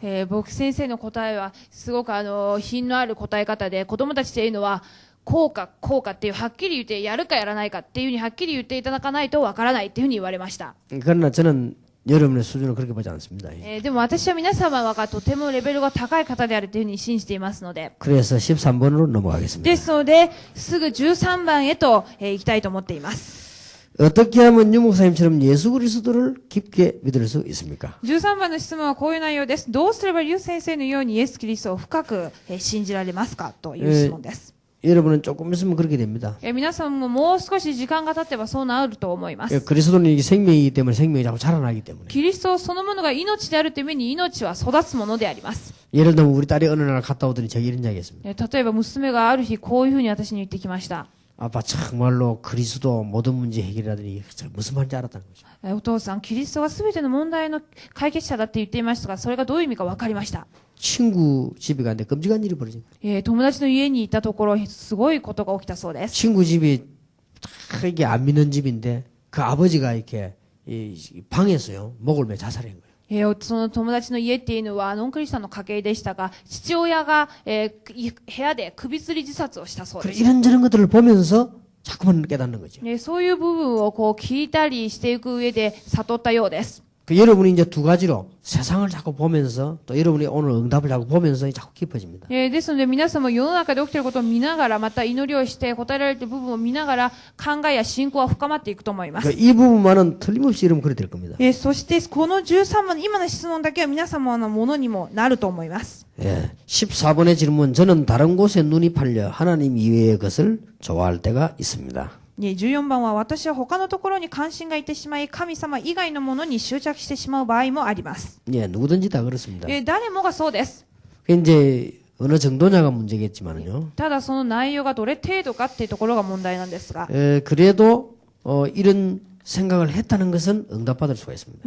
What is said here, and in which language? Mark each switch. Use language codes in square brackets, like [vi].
[ja] 僕先生の答えはすごく品のある答え方で子供たちっていうのはこうかこうかっていうはっきり言ってやるかやらないかっていうふうにはっきり言っていただかないとわからないっていうふうに言われました。 [ko] 그러나 저는 여러분의 수준을 그렇게 보지 않습니다. [ja] でも私は皆様がとてもレベルが高い方であるというふうに信じていますので [ko] 그래서 13번으로 넘어가겠습니다. [ja] ですのですぐ13番へと、行きたいと思っています。 [ko] 어떻게 하면 유 목사님처럼 예수 그리스도를 깊게 믿을 수 있습니까? [ja] 13番の質問はこういう内容です。どうすればユ先生のようにイエス・キリストを深く、信じられますかという質問です。 [ko] 여러분은 조금 있으면 그렇게 됩니다. [ja] 皆さんももう少し時間が経てばそうなると思います。 [ko] 그리스도는 이게 생명이기 때문에 생명이 자꾸 자라나기 때문에. [ja] キリストそのものが命であるために命は育つものであります。 [ko] 예를 들면 우리 딸이 어느 날 갔다 오더니 저기 이런 이야기 했습니다. [ja] 例えば娘がある日こういうふうに私に言ってきました。 [ko] 아빠 정말로 그리스도 모든 문제 해결하더니 무슨 말인지 알았다는 거죠. [ja] お父さん、キリストが全ての問題の解決者だって言っていましたが、それがどういう意味か分かりました。 [ko] 친구 집에 갔는데 끔찍한 일이 벌어진 거예요. [ja] 友達の家にいたところ、すごいことが起きたそうです。 [ko] 친구 집이 이게 안 믿는 집인데 그 아버지가 이렇게 이 방에서요 목을 매 자살한 거예요. [ja] その友達の家っていうのはノンクリスチャンの家系でしたが、父親が、部屋で首吊り自殺をしたそうです。 [ko] 이런저런 것들을 보면서 자꾸만 깨닫는 거죠. [ja] そういう部分をこう聞いたりしていく上で悟ったようです。 [ko] 여러분이 이제 두 가지로 세상을 자꾸 보면서 또 여러분이 오늘 응답을 자꾸 보면서 자꾸 깊어집니다. [ja] ですので皆さんも世の中で起きていることを見ながら、また祈りをして答えられている部分を見ながら考えや信仰は深まっていくと思います。 [ko] 이 부분만은 틀림없이 여러분 그래 될 겁니다. [ja] そしてこの13番の今の質問だけは皆様のものにもなると思います。 [ko] 14번의 질문. 저는 다른 곳에 눈이 팔려 하나님 이외의 것을 좋아할 때가 있습니다. [ja] 14番は私は他のところに関心がいってしまい神様以外のものに執着してしまう場合もあります。 [ko] 누구든지 다 그렇습니다. [ja] 誰もがそうです。 [ko] 이제 어느 정도냐가 문제겠지만요. [ja] ただその内容がどれ程度かっていうところが問題なんですが、 [ko] 그래도 이런 생각을 했다는 것은 응답받을 수가 있습니다.